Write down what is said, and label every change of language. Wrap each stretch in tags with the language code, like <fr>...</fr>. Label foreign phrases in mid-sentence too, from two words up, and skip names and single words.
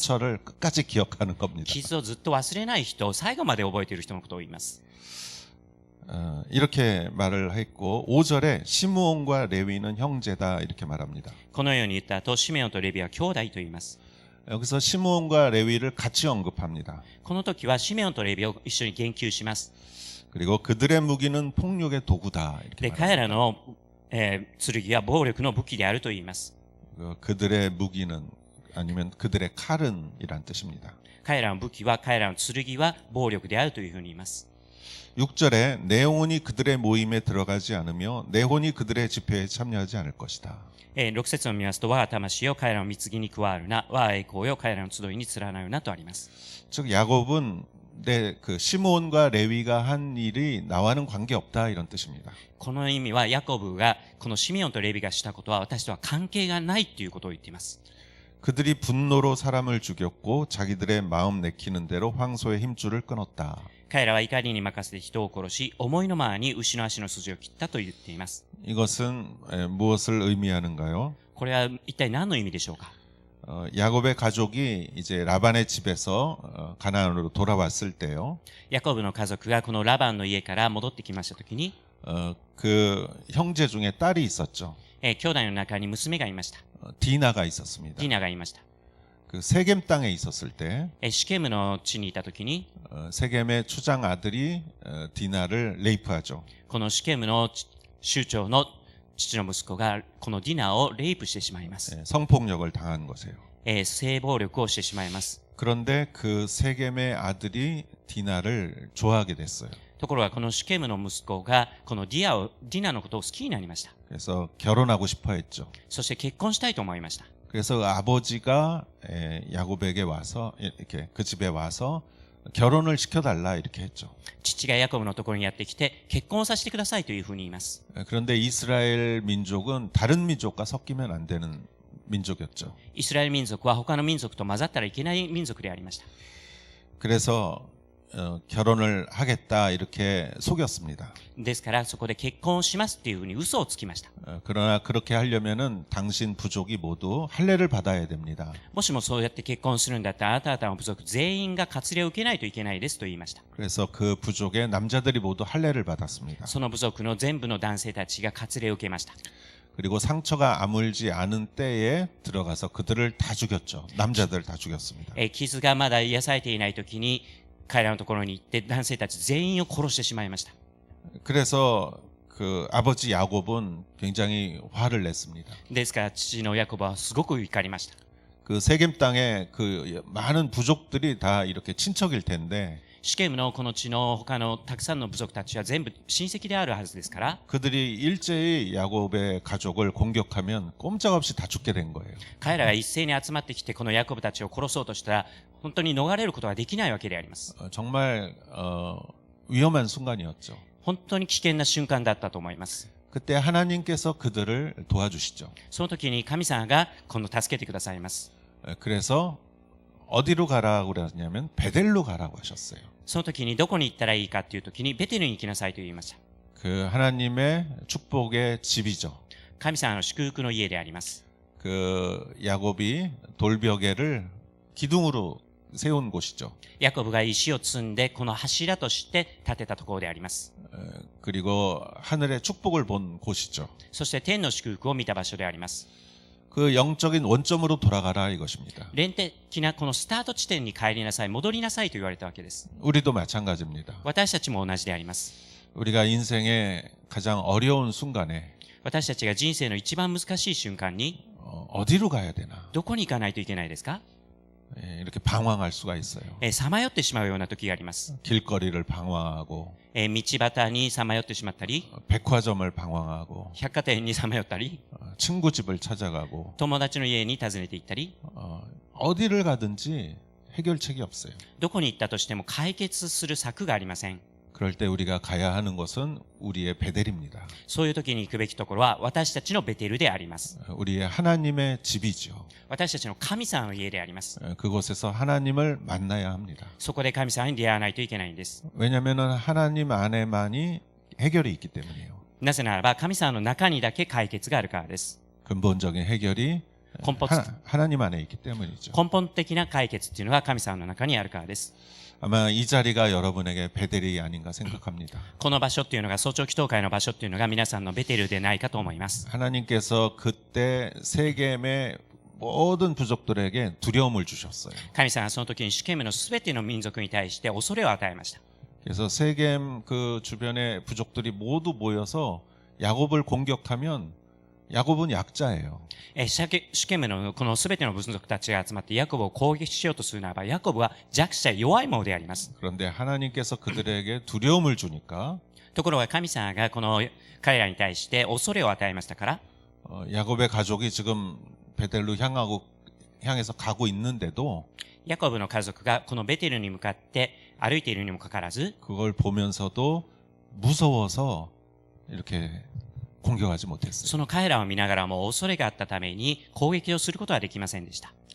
<ko>상처를 끝까지 기억하는 겁니다.</ko> <ja>傷をずっと忘れない人、最後まで覚えている人のことを言います。</ja> <ko>이렇게 말을 했고 5절에 시므온과 레위는 형제다 이렇게 말합니다.</ko> <ja>このように言った後、シメオンとレビは兄弟と言います。</ja> <ko>여기서 시므온과 레위를 같이 언급합니다.</ko> <ja>この時はシメオンとレビを一緒に言及します。</ja> <ko>그리고 그들의 무기는 폭력의 도구다 이렇게 で、 말합니다.</ko> <ja>彼らの、剣は暴力の武器であると言います。</ja> <ko>그들의 무기는 아니면 그들의 칼은 이란 뜻입니다.</ko> <ja>彼らの武器は、彼らの剣は暴力であるというふうに言います。</ja> <ko>6절에 내 영혼이 그들의 모임에 들어가지 않으며 내 혼이 그들의 집회에 참여하지 않을 것이다.</ko> <ja>6 節を見ますと、我が魂よ彼らの貢ぎに加わるな、我が栄光よ彼らの集いに連なるなとあります。</ja> <ko>즉 야곱은 그 시므온과 레위가 한 일이 나와는 관계없다 이런 뜻입니다.</ko> <ja>この意味はヤコブがこのシメオンとレビがしたことは私とは関係がないということを言っています。</ja> <ko>그들이 분노로 사람을 죽였고 자기들의 마음 내키는 대로 황소의 힘줄을 끊었다.</ko> <ja>彼らは怒りに任せて人を殺し、思いのままに牛の足の筋を切ったと言っています。</ja> <ko>이것은 무엇을 의미하는가요?</ko> <ja>これは一体何の意味でしょうか。</ja> <ko>야곱의 가족이 이제 라반의 집에서 가나안으로 돌아왔을 때요.</ko> <ja>ヤコブの家族がこのラバンの家から戻ってきましたときに、</ja> <ko>그 형제 중에 딸이 있었죠.</ko> <ja>兄弟の中に娘がいました。</ja> <ko>디나가 있었습니다.</ko> <ja>ディナがいました。</ja> <ko>그 세겜 땅에 있었을 때</ko> <ja>シケムの地にいたときに、</ja> <ko>세겜의 추장 아들이 디나를 레이프하죠.</ko> <ja>このシケムの州長の父の息子がこのディナをレイプしてしまいます。</ja> <ko>성폭력을 당한 것이에요.</ko> <ja>性暴力をしてしまいます。</ja> <ko>그런데 그 세겜의 아들이 디나를 좋아하게 됐어요.</ko> <ja>ところがこのシケムの息子がこのディナのことを好きになりました。</ja> <ko>그래서 결혼하고 싶어 했죠.</ko> <ja>そして結婚したいと思いました。</ja> <ko>그래서 아버지가 야곱에게 와서 이렇게 그 집에 와서 결혼을 시켜달라 이렇게 했죠.</ko> <ja>父がヤコブのところにやってきて結婚させてくださいというふうに言います。</ja> <ko>그런데 이스라엘 민족은 다른 민족과 섞이면 안 되는 민족이었죠.</ko> <ja>イスラエル民族は他の民族と混ざったらいけない民族でありました。</ja> <ko>그래서 결혼을 하겠다 이렇게 속였습니다.</ko> <ja>ですからそこで結婚しますっていうふうに嘘をつきました。</ja> <ko>그러나 그렇게 하려면은 당신 부족이 모두 할례를 받아야 됩니다.</ko> <ja>もしもそうやって結婚するんだったらあなた方の部族全員が割礼を受けないといけないですと言いました。</ja> <ko>그래서 그 부족의 남자들이 모두 할례를 받았습니다.</ko> <ja>その部族の全部の男性たちが割礼を受けました。</ja> <ko>그리고 상처가 아물지 않은 때에 들어가서 그들을 다 죽였죠. 남자들 다 죽였습니다.</ko> <ja>傷がまだ癒されていない時に彼らのところに行って男性たち全員を殺してしまいました。</ja> <ko>그래서 그 아버지 야곱은 굉장히 화를 냈습니다.</ko> <ja>ですから父のヤコブはすごく怒りました。</ja> <ko>그 세겜 땅에 그 많은 부족들이 다 이렇게 친척일 텐데</ko> <ja>シケムのこの地の他のたくさんの部族たちは全部親戚であるはずですから、</ja> <ko>그들이 일제히 야곱의 가족을 공격하면 꼼짝없이 다 죽게 된 거예요.</ko> <ja>彼らが一斉に集まってきてこのヤコブたちを殺そうとしたら本当に逃れることができないわけであります。</ja> <ko>정말 위험한 순간이었죠.</ko> <ja>本当に危険な瞬間だったと思います。</ja> <ko>그때 하나님께서 그들을 도와주시죠.</ko> <ja>その時に神様が今度助けてくださいます。</ja> <ko>그래서 어디로 가라고 그랬냐면 베델로 가라고 하셨어요.</ko> <ja>その時にどこに行ったらいいかっていう時にベテルに行きなさいと言いました。</ja> <ko>그 하나님의 축복의 집이죠.</ko> <ja>神様の祝福の家であります。</ja> <ko>그 야곱이 돌벽에를 기둥으로 세운 곳이죠.</ko> <ja>ヤコブが石を積んでこの柱として建てたところであります。</ja> <ko>그리고 하늘의 축복을 본 곳이죠.</ko> <ja>そして天の祝福を見た場所であります。</ja> <ko>그 영적인 원점으로 돌아가라 이것입니다.</ko> <ja>連的なこのスタート地点に帰りなさい、戻りなさいと言われたわけです。</ja> <ko>우리도 마찬가지입니다.</ko> <ja>私たちも同じであります。</ja> <ko>우리가 인생의 가장 어려운 순간에</ko> <ja>私たちが人生の一番難しい瞬間に</ja> <ko>어디로 가야 되나</ko> <ja>どこに行かないといけないですか？</ja> <ko>이렇게 방황할 수가 있어요.</ko> <ja>さまよってしまうような時があります。</ja> <ko>길거리를 방황하고</ko> <ja>道端にさまよってしまったり、</ja> <ko>백화점을 방황하고</ko> <ja>百貨店にさまよったり、</ja> <ko>친구 집을 찾아가고</ko> <ja>友達の家に訪ねて行ったり、</ja> <ko>어디를 가든지 해결책이 없어요.</ko> <ja>どこに行ったとしても解決する策がありません。</ja> <ko>그럴 때 우리가 가야 하는 곳은 우리의 베델입니다.</ko> <ja>そういう時に行くべきところは私たちのベテルであります。</ja> <ko>우리의 하나님의 집이죠.</ko> <ja>私たちの神様の家であります。</ja> <ko>그곳에서 하나님을 만나야 합니다.</ko> <ja>そこで神様に出会わないといけないんです。</ja> <ko>왜냐하면 하나님 안에만이 해결이 있기 때문이에요.</ko> <ja>なぜならば神様の中にだけ解決があるからです。</ja> <ko>근본적인 해결이 하나님 안에 있기 때문이죠.</ko> <ja>根本的な解決っていうのが神様の中にあるからです。</ja> <ko>아마 이 자리가 여러분에게 베델이 아닌가 생각합니다.</ko> <ja>この場所っていうのが早朝祈祷会の場所っていうのが皆さんのベテルでないかと思います。</ja> <ko>하나님께서 그때 세겜의 모든 부족들에게 두려움을 주셨어요.</ko> <ja>神様はその時にシュケムのすべての民族に対して恐れを与えました。</ja> <ko>그래서 세겜 그 주변의 부족들이 모두 모여서 야곱을 공격하면 야곱은 약자예요.</ko> <ja>シュケムのこのすべての部族たちが集まってヤコブを攻撃しようとするならばヤコブは弱者弱いものであります。</ja> <ko>그런데 하나님께서 그들에게 두려움을 주니까</ko> <ja>ところが神様がこの彼らに対して恐れを与えましたから</ja> <ko>야곱의 가족이 지금 베델로 향해서 가고 있는데도</ko> <ja>ヤコブの家族がこのベテルに向かって歩いているにもかかわらず</ja> <ko>그걸 보면서도 무서워서 이렇게 공격하지 못했어요.</ko> <ja>その彼らを見ながらも恐れがあったために攻撃をすることはできませんでした。</ja>